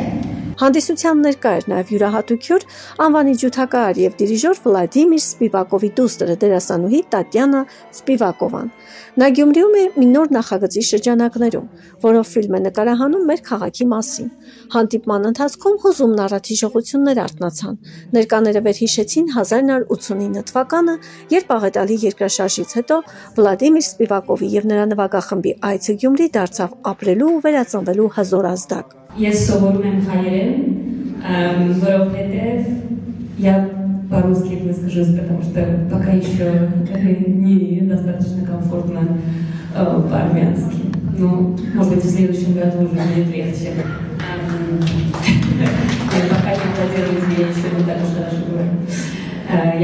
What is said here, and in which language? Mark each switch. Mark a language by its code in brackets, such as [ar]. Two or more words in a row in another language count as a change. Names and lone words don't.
[hy] Հանդիսության ներկա էր նաև յուրահատուկ հյուր անվանի ջութակահար եւ դիրիժոր Վլադիմիր Սպիվակովի դուստրը դերասանուհի Տատյանա Սպիվակովան։ Նա Գյումրիում է մի նոր նախագծի շրջանակներում, որով ֆիլմ է նկարահանում մեր քաղաքի մասին։ Հանդիպման ընթացքում հուզումն առատիժողություններ արթնացան։ Ներկաները վերհիշեցին 1989 թվականը, երբ աղետալի երկրաշարժից հետո Վլադիմիր Սպիվակովի եւ նրա նվագախմբի այցը Գյումրի դարձավ ապրելու ու վերածնվելու հզոր ազդակ։ Ես սովորում եմ հայերեն, որովհետև [ru] я по-русски выскажусь, потому что пока еще не достаточно комфортно по-армянски. Ну, может быть, в следующем году уже будет легче. Пока не планирую, я еще не так уж хорошо говорю.